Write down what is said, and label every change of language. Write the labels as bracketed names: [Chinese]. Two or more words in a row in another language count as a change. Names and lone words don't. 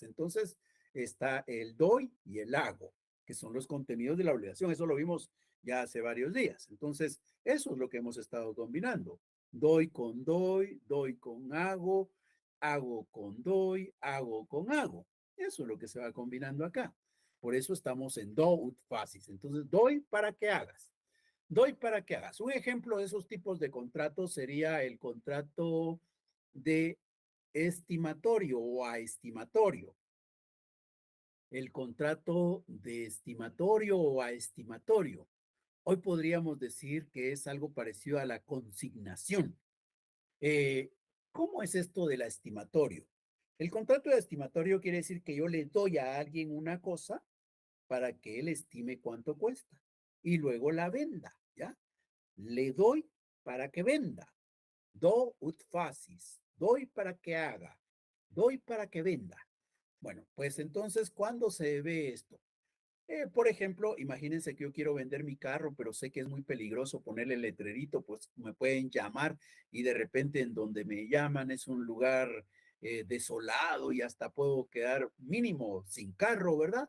[Spanish] Entonces está el doy y el hago, que son los contenidos de la obligación. Eso lo vimos ya hace varios días. Entonces, eso es lo que hemos estado combinando. Doy con hago con doy, hago con hago. Eso es lo que se va combinando acá. Por eso estamos en [Latin] do ut facis. [Spanish] Entonces, doy para que hagas. Doy para que hagas. Un ejemplo de esos tipos de contratos sería el contrato de estimatorio o aestimatorio. El contrato de estimatorio o aestimatorio. Hoy podríamos decir que es algo parecido a la consignación. ¿Cómo es esto de la estimatorio? El contrato de estimatorio quiere decir que yo le doy a alguien una cosa para que él estime cuánto cuesta y luego la venda, ¿ya? Le doy para que venda. [Latin] Do ut facis. [Spanish] Doy para que haga. Doy para que venda. Bueno, pues entonces, ¿cuándo se ve esto? Por ejemplo, imagínense que yo quiero vender mi carro, pero sé que es muy peligroso ponerle el letrerito, pues me pueden llamar y de repente en donde me llaman es un lugar desolado y hasta puedo quedar mínimo sin carro, ¿verdad?